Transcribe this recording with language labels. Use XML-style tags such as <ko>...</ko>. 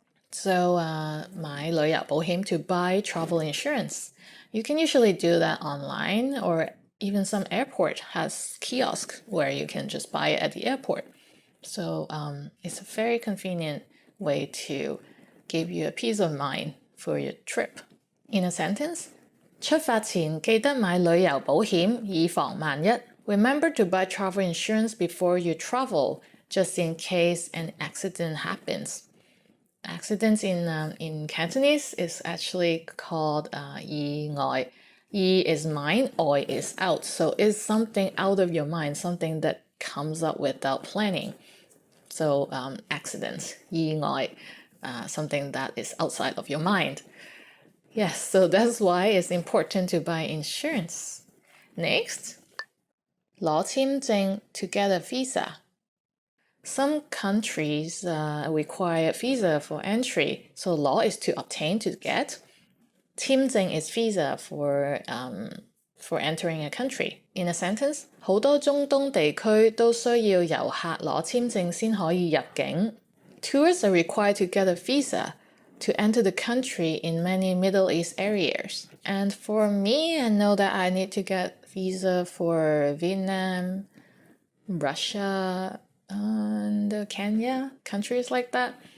<en>So 買旅遊保險 to buy travel insurance. You can usually do that online, or even some airport has kiosk where you can just buy it at the airport. So it's a very convenient way to give you a peace of mind for your trip. In a sentence,</en> <yue>出發前記得買旅遊保險，以防萬一.</yue> <en>Remember to buy travel insurance before you travel, just in case an accident happens. Accidents in Cantonese is actually called 意外. Yi is mind, oi is out. So it's something out of your mind, something that comes up without planning. So accidents, 意外, something that is outside of your mind. Yes, so that's why it's important to buy insurance. Next, 攞簽證 to get a visa. Some countries require visa for entry, so law is to obtain, to get. 簽證 is visa for entering a country. In a sentence,</en> <yue>好多中東地區都需要遊客攞簽證先可以入境.</yue> <en>Tourists are required to get a visa to enter the country in many Middle East areas. And for me, I know that I need to get visa for Vietnam, Russia, and Kenya, countries like that.</en>